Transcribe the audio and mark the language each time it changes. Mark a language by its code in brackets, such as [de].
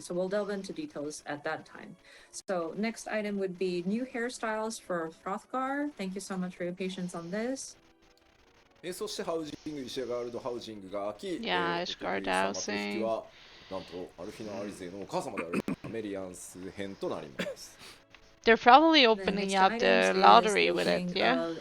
[en] So we'll delve into details at that time. So next item would be new hairstyles for Hrothgar. Thank you so much for your patience on this. [ja] そしてハウジング、イシャガールドハウジングが秋、 [en] Ishgard housing [ja] はなんとアルフィナ・アリゼのお母様であるアメリアンス編となります。 [en] They're probably opening up the lottery with it, yeah?